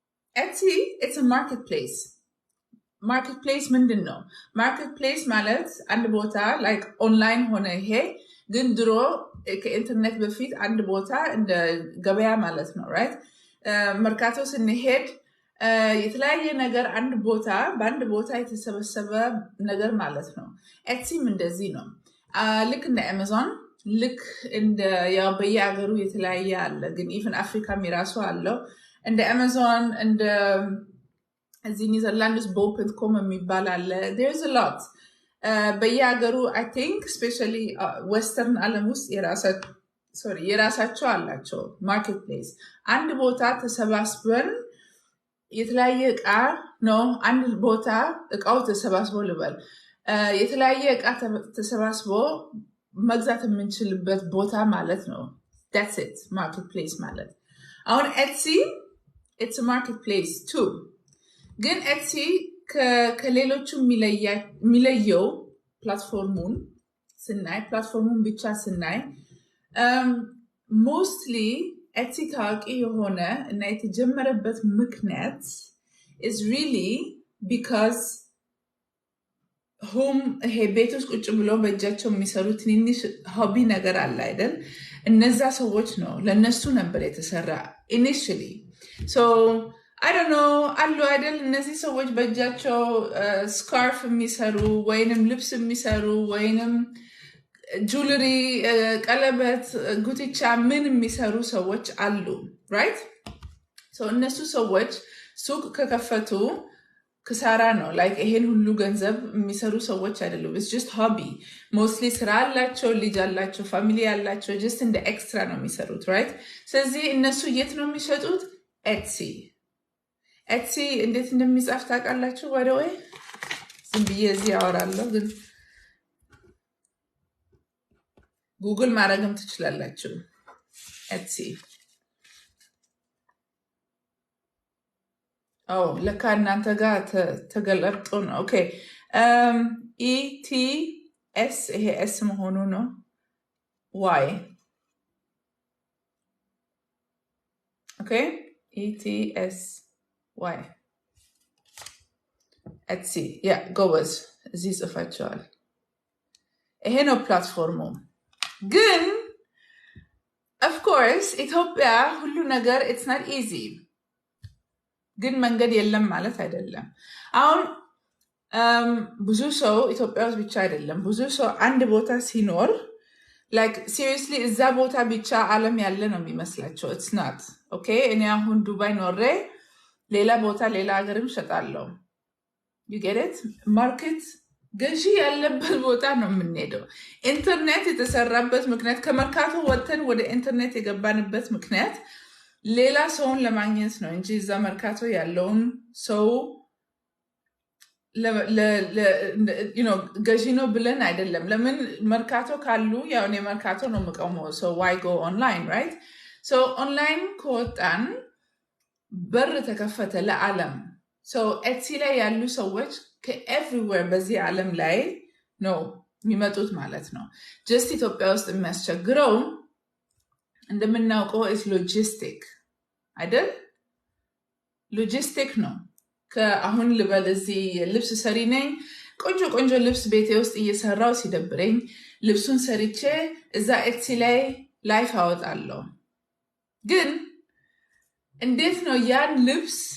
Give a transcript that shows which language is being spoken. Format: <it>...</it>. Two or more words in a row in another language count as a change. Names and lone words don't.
<en>Etsy, it's a marketplace.</en> <am>Marketplace ምንድነው? Marketplace ማለት አንድ ቦታ</am> <en>like online</en> <am>ሆነ ይሄ ግን ድሮ ከኢንተርኔት በፊት አንድ ቦታ እንደ ገበያ ማለት ነው right? መርካቶ ስንሄድ የተለያየ ነገር በአንድ ቦታ የተሰበሰበ ነገር ማለት ነው። ኤትሲም እንደዚህ ነው። ልክ እንደ አማዞን ልክ እንደ ያው በየሀገሩ የተለያየ አለ ግን ኢቭን አፍሪካም የራሱ አለው እንደ አማዞን እንደ እዚህ ኒዘርላንድስ ቦፕ.com የሚባል አለ there's</am> <en>a lot</en> <am>በየሀገሩ</am> <en>I think especially western</en> <am>ዓለም ውስጥ የራሳቸው አላቸው ማርኬትፕሌስ አንድ ቦታ ተሰባስበን የተለያየ ዕቃ ነው አንድ ቦታ ዕቃው ተሰባስቦ ልበል የተለያየ ዕቃ ተሰባስቦ መግዛት የምንችልበት ቦታ ማለት ነው</am> <en>that's it marketplace</en> <am>ማለት አሁን</am> <en>Etsy it's a marketplace too</en> <am>ግን Etsy ከሌሎቹ የሚለየው ፕላትፎርሙን ብቻ ስናይ mostly Etsy ታዋቂ የሆነ እና የተጀመረበት ምክንያት</am> <en>is really because</en> <am>ይሄ ቤት ውስጥ ቁጭ ብሎ በእጃቸው የሚሰሩ ትንንሽ ሆቢ ነገር አለ አይደል እነዛ ሰዎች ነው ለነሱ ነበር የተሰራ</am> <en>initially so I don't know</en> <am>አሉ አይደል እነዚህ ሰዎች በእጃቸው ስካርፍ የሚሰሩ ወይንም ልብስ የሚሰሩ ወይንም ጁለሪ ቀለበት ጉትቻ ምን የሚሰሩ ሰዎች አሉ</am> <en>right so</en> <am>እነሱ ሰዎች ሱቅ ከከፈቱ ክሳራ ነው like ይሄን ሁሉ ገንዘብ የሚሰሩ ሰዎች አይደሉም</am> <en>it's just hobby mostly</en> <am>ስራ አላቸው ልጅ አላቸው ፋሚሊ አላቸው just እንደ ኤክስትራ ነው የሚሰሩት right ስለዚህ እነሱ የት ነው የሚሸጡት Etsy እንዴት እንደሚጻፍ ታውቃላችሁ</am> <en>by the way</en> <am>ዝም ብዬ እዚህ አወራለሁ ግን ጉግል ማድረግም ትችላላችሁ Etsy ለካ እናንተ ጋር ተገለብጦ ነው ኦኬ ETS ይሄ S መሆኑ ነው Y ኦኬ ETS Y Etsy ጎበዝ እዚህ ጽፋችኋል ይሄ ነው ፕላትፎርሙ ግን</am> <en>of course</en> <am>ኢትዮጵያ ሁሉ ነገር</am> <en>it's not easy</en> <am>ግን መንገድ የለም ማለት አይደለም አሁን ብዙ ሰው ኢትዮጵያ ውስጥ ብቻ አይደለም ብዙ ሰው አንድ ቦታ ሲኖር</am> <en>like seriously</en> <am>እዛ ቦታ ብቻ ዓለም ያለ ነው የሚመስላቸው</am> <en>it's not okay</en> <am>እኔ አሁን ዱባይ ኖሬ ሌላ ቦታ ሌላ ሀገርም ሸጣለሁ</am> <en>you get it market</en> <am>ገዢ ያለበት ቦታ ነው የምንሄደው ኢንተርኔት የተሰራበት ምክንያት ከመርካቶ ወጥተን ወደ ኢንተርኔት የገባንበት ምክንያት ሌላ ሰውን ለማግኘት ነው እንጂ እዛ መርካቶ ያለውን ሰው ገዢ ነው ብለን አይደለም ለምን መርካቶ ካሉ ያው እኔ መርካቶ ነው የምቀመው</am> <en>so why go online right so online</en> <am>ከወጣን በር ተከፈተ ለዓለም so Etsy ላይ ያሉ ሰዎች ከኤቭሪዌር በዚህ ዓለም ላይ ነው የሚመጡት ማለት ነው just ኢትዮጵያ ውስጥ የሚያስቸግረው እንደምናውቀው</am> <en>is logistic</en> <am>አይደል logistic ነው ከአሁን ልበል እዚህ ልብስ ሰሪ ነኝ ቆንጆ ልብስ ቤቴ ውስጥ እየሰራው ሲደብረኝ ልብሱን ሰርቼ እዛ Etsy ላይ ላይፍ አወጣለሁ ግን እንዴት ነው ያን ልብስ</am>